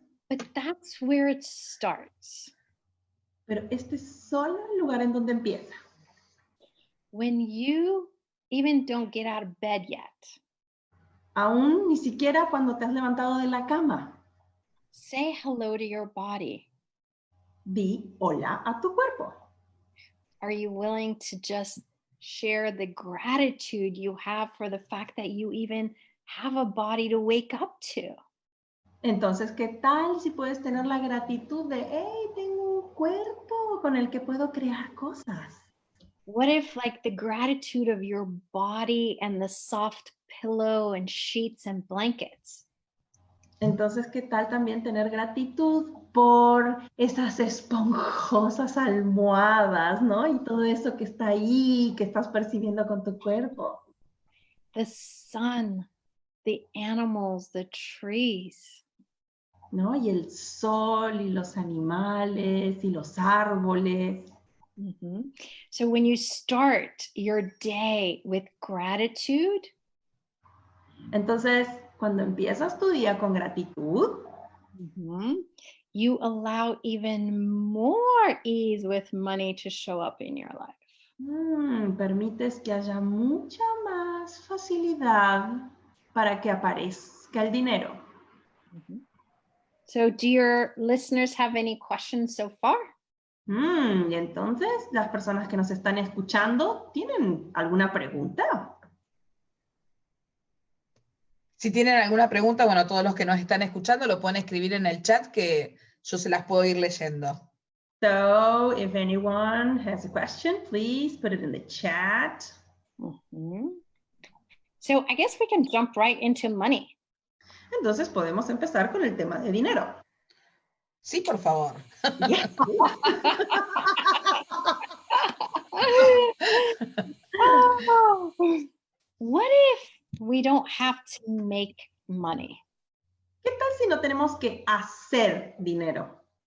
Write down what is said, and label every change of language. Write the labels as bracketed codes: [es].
[en] But that's where it starts. [es] Pero este es solo el lugar en donde empieza. [en] When you even don't get out of bed yet, [es] Aún ni siquiera cuando te has levantado de la cama. [en] say hello to your body. [es] Di hola a tu cuerpo. [en] Are you willing to just share the gratitude you have for the fact that you even have a body to wake up to? [es] Entonces, ¿qué tal si puedes tener la gratitud de, hey, tengo un cuerpo con el que puedo crear cosas? [en] What if like the gratitude of your body and the soft pillow and sheets and blankets? [es] Entonces, ¿qué tal también tener gratitud por esas esponjosas almohadas, ¿no? Y todo eso que está ahí, que estás percibiendo con tu cuerpo. [en] The sun, the animals, the trees. [es] ¿No? Y el sol y los animales y los árboles. [en] Mm-hmm. So when you start your day with gratitude, [es] entonces, cuando empiezas tu día con gratitud, [en] mm-hmm, you allow even more ease with money to show up in your life. [es] Permites que haya mucha más facilidad para que aparezca el dinero. [en] Mm-hmm. So do your listeners have any questions so far? [es] Y entonces, las personas que nos están escuchando, ¿tienen alguna pregunta? Si tienen alguna pregunta, bueno, todos los que nos están escuchando lo pueden escribir en el chat que yo se las puedo ir leyendo. [en] So, if anyone has a question, please put it in the chat. Mm-hmm. So I guess we can jump right into money. [es] Entonces podemos empezar con el tema de dinero. Sí, por favor. [en] Yeah. Oh, what if we don't have to make money? [es] ¿Qué tal si no tenemos que hacer dinero?